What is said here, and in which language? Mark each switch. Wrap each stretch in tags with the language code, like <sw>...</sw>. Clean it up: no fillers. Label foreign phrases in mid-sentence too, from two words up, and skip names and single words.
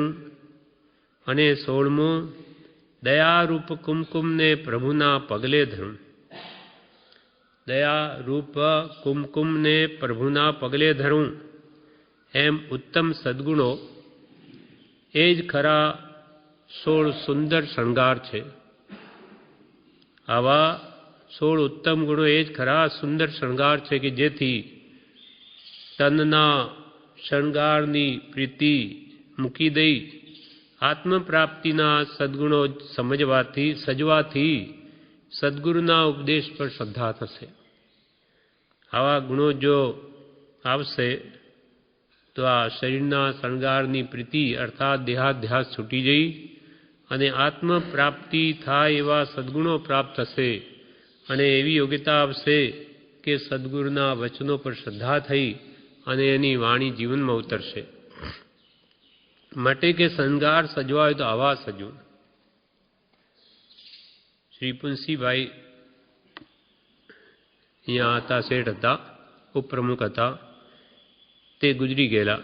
<gu>અને 16મો દયા રૂપ કુમકુમ ને પ્રભુના પગલે ધરું, દયા રૂપ કુમકુમ ને પ્રભુના પગલે ધરું। એમ ઉત્તમ સદ્ગુણો એજ ખરા 16 સુંદર શૃંગાર છે। આવા 16 ઉત્તમ ગુણો એજ ખરા સુંદર શૃંગાર છે કે જેથી તનના શૃંગારની પ્રીતિ મૂકી દઈ આત્મ પ્રાપ્તિના સદ્ગુણો સમજવાથી સજવાથી સદ્ગુરુના ઉપદેશ પર શ્રદ્ધા થશે। આવા ગુણો જો આવશે તો આ શરીરના શૃંગારની પ્રીતિ અર્થાત દેહાધ્યાસ છૂટી જઈ અને આત્મ પ્રાપ્તિ થાય એવા સદ્ગુણો પ્રાપ્ત થશે અને એવી યોગ્યતા આવશે કે સદગુરુના વચનો પર શ્રદ્ધા થઈ અને એની વાણી જીવનમાં ઉતરશે. માટે કે શણગાર સજવા હોય તો આવા સજવું. શ્રી પુંસીભાઈ અહીંયા હતા, શેઠ હતા, ઉપપ્રમુખ હતા, તે ગુજરી ગયેલા.</gu>